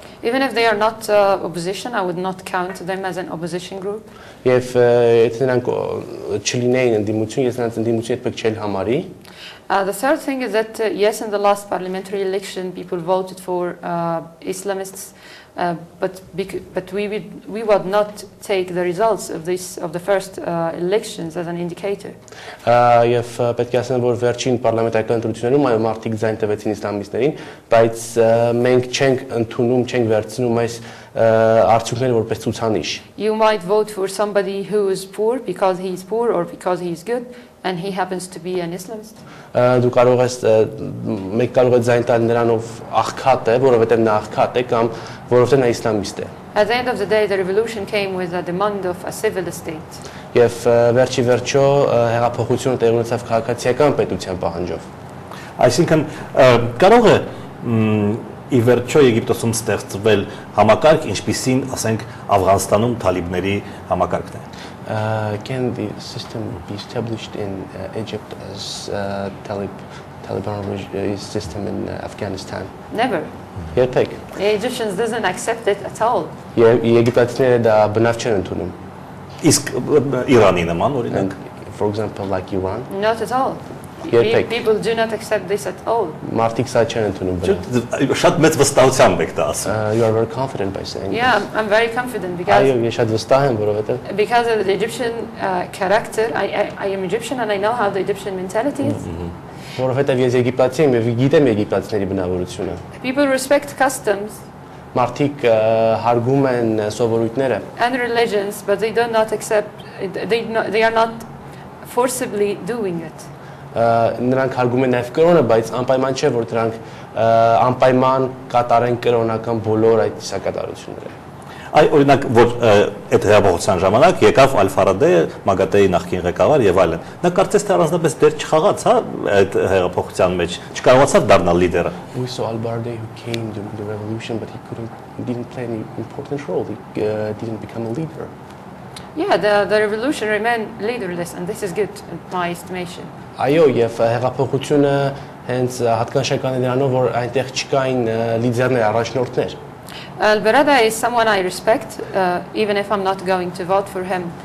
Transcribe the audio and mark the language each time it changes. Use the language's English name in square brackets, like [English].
[English] Even if they are not opposition, I would not count them as an opposition group. [Armenian] Եվ եթե նրանք չլինեին ընդդիմություն, ես նրանց ընդդիմություն պետք չէ համարի։ [English] The third thing is that yes, in the last parliamentary election, people voted for Islamists, but we would not take the results of the first elections as an indicator. [Armenian] Եվ պետք է ասեմ, որ վերջին պարլամենտարական ընտրություններում այո մարդիկ ձայն տվեցին իսլամիստներին, բայց մենք չենք ընդունում, չենք վերցնում այս արդյունքները որպես ցուցանիշ։ [English] You might vote for somebody who is poor because he is poor or because he is good, and he happens to be an Islamist. [Armenian] Դու կարող ես մեկ կարող է ձայն տալ նրանով աղքատ է, որովհետև նա աղքատ է կամ որովհետև նա իսլամիստ է։ [English] At the end of the day, the revolution came with a demand of a civil state. [Armenian] Եվ վերջի վերջո հեղափոխությունը տեղի ունեցավ քաղաքացիական պետության պահանջով։ Այսինքն կարող է ի վերջո Եգիպտոսում ստեղծվել համակարգ, ինչպիսին, ասենք, Աֆղանստանում թալիբների համակարգն է։ [English] Can the system be established in Egypt as Taliban system in Afghanistan? Never. [Armenian] Երբեք։ [English] The Egyptians doesn't accept it at all. [Armenian] Եգիպտացիները դա բնավ չեն ընդունում։ Իսկ Իրանի նման օրինակ, [English] For example, like Iran. Not at all. [Armenian] Երբեք։ [English] People do not accept this at all. [Armenian] Մարդիկ սա չեն ընդունում բնավ։ շատ մեծ վստահությամբ եք դա ասում։ [English] You are very confident by saying. Yeah, I'm very confident because [Armenian] Այո, ես շատ վստահ եմ, որովհետև [English] because of the Egyptian character. I am Egyptian and I know how the Egyptian mentality is. [Armenian] որովհետև ես եգիպտացի եմ եւ գիտեմ եգիպտացիների բնավորությունը։ [English] People respect customs [Armenian] Մարդիկ հարգում են սովորույթները [English] and religions, but they do not accept. They are not forcibly doing it. [Armenian] Նրանք հարգում են նաև կրոնը, բայց անպայման չէ, որ դրանք անպայման կատարեն կրոնական բոլոր այդ իսակատարությունները։ Այ օրինակ, որ այդ հեղափոխության ժամանակ եկավ Ալ-Ֆարադեը, Մագատեի նախկին ղեկավար եւ այլն։ Նա կարծես թե առանձնապես դեր չխաղաց, հա, այդ հեղափոխության մեջ, չկարողացավ դառնալ լիդերը։ [English] We saw Al-Baradei who came during the revolution, but he didn't play any important role. He didn't become a leader. Yeah, the revolution remained leaderless, and this is good in my estimation. [Armenian] Այո, եւ հեղափոխությունը հենց հատկանշական է նրանով, որ այնտեղ չկային լիդերներ, առաջնորդներ։ [English] Al-Baradei is someone I respect, even if I'm not going to vote for him.